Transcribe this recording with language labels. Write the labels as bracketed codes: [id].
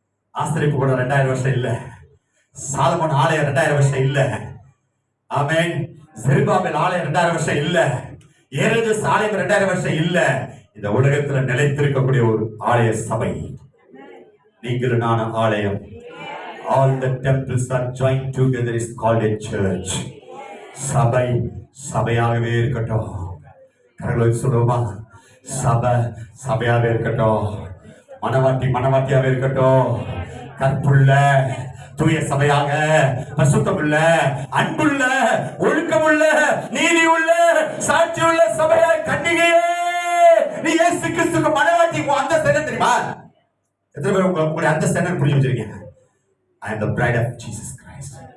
[ta] ஆஸ்திரிப்பு கூட 2000 வருஷம் இல்ல. சாலமோன் ஆலயம் 2000 வருஷம் இல்ல. ஆமென். செருபாபேல் ஆலயம் 2000 வருஷம் இல்ல. ஏரோது ஆலயம் 2000 வருஷம் இல்ல. இந்த உலகத்துல நிலைத்திருக்கக்கூடிய ஒரு ஆலய சபை நீங்களும் நானும் ஆலயம். [en] All the temples are joined together is called a church. [ta] சபை சபையாகவே இருக்கட்டும். கரங்களை சொல்லுவோமா? சபை சபையாகவே இருக்கட்டும். மனவாட்டி மனவாட்டியாகவே இருக்கட்டும். கற்புள்ள தூய சபையாக, பரிசுத்தமுள்ள, அன்புள்ள, ஒழுக்கமுள்ள, நீதி உள்ள, சாட்சி உள்ள சபையாய் கண்டிகையே. நீ இயேசு கிறிஸ்துவுக்கு மனவாட்டி. அந்த ஸ்டாண்டர்ட் தெரியுமா? எத்தனை பேர் உங்களுடைய அந்த ஸ்டாண்டர்ட் புரிஞ்சு வச்சிருக்கீங்க? [en] I am the bride of Jesus Christ.